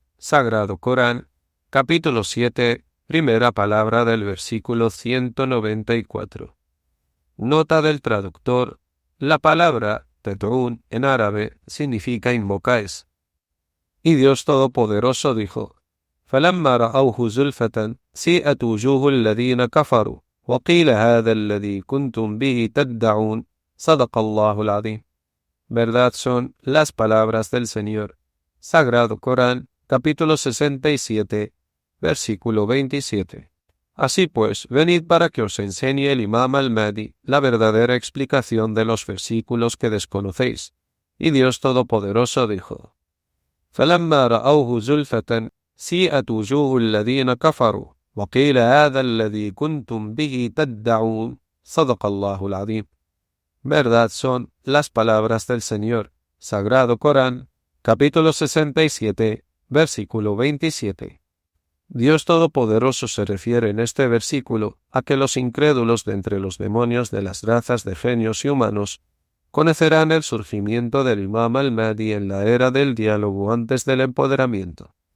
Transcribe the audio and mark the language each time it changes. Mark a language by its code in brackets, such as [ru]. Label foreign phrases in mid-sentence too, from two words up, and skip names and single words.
[es] Sagrado Corán, capítulo 7, primera palabra del versículo 194. Nota del traductor. La palabra tad'un en árabe significa invocáis. Y Dios Todopoderoso dijo: [ar] فَلَمَّا رَأَوْهُ زُلْفَةً سِيئَتْ وُجُوهُ الَّذِينَ كَفَرُوا وَقِيلَ هَذَا الَّذِي كُنْتُمْ بِهِ تَدَّعُونَ صدق الله العظيم. [es] Verdad son las palabras del Señor. Sagrado Corán, capítulo 67, versículo 27. Así pues, venid para que os enseñe el Imam al-Mahdi la verdadera explicación de los versículos que desconocéis. Y Dios Todopoderoso dijo: [ar] فَلَمَّا رَأَوْهُ زُلْفَةً سِيئَتْ وُجُوهُ الَّذِينَ كَفَرُوا وَقِيلَ هَذَا الَّذِي كُنْتُمْ بِهِ تَدَّعُونَ صدق الله العظيم. [es] Verdad son las palabras del Señor. Sagrado Corán, capítulo 67, Versículo 27. Dios Todopoderoso se refiere en este versículo a que los incrédulos de entre los demonios de las razas de genios y humanos conocerán el surgimiento del Imam al-Mahdi en la era del diálogo antes del empoderamiento.